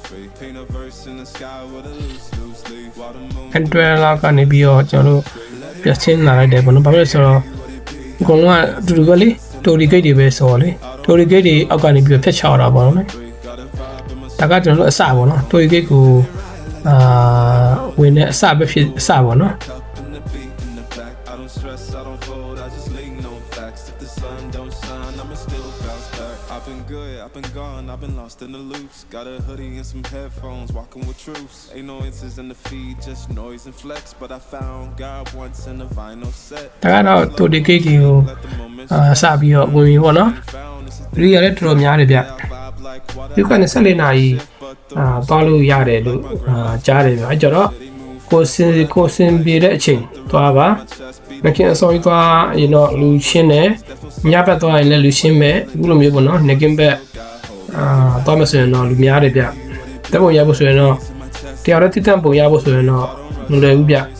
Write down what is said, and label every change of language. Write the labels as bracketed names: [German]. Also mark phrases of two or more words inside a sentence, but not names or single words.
[Burmese] အန်ဒရလာကနေပြီးတော့ကျွန်တော်တို့ပြန်ဆင်းလာလိုက်တယ်ပေါ့နော်ဘာဖြစ်လဲဆိုတော့အကုန်လုံးကအတူတူပဲလေတိုရီဂိတ်တွေပဲဆိုတော့လေတိုရီဂိတ်တွေအောက်ကနေပြီးတော့ဖျက်ချတာပေါ့နော်ဒါကကျွန်တော်တို့အစပေါ့နော်တိုရီဂိတ်ကိုဝင်တဲ့အစပဲဖြစ်အစပေါ့နော် [English] I've been gone, I've been lost in the loops. Got a hoodie and some headphones, walking with truths. Ain't no answers in the feed, just noise and flex. But I found God once in a vinyl set. [Burmese] ဒါကတော့တိုဒီဂိတ်ကိုစပြီးတော့ဝင်ပြီပေါ့နော်ရီရလည်းတော်တော်များတယ်ဗျဒီကနေ14နာရီသွားလို့ရတယ်လို့ကြားတယ်ဗျအဲ့ကြတော့ကိုစင်ပြေတဲ့အချိန်သွားပါမခင်အစောကြီးသွားရင်တော့လူရှင်းတယ်ညဘက်သွားရင်လည်းလူရှင်းမယ်အခုလိုမျိုးပေါ့နော်နေကင်းဘက်သွားမဆိုရင်တော့လူများတယ်ဗျတက်ပုံရဖို့ဆိုရင်တော့တရားရတိတန်ပုံရဖို့ဆိုရင်တော့မလွယ်ဘူးဗျ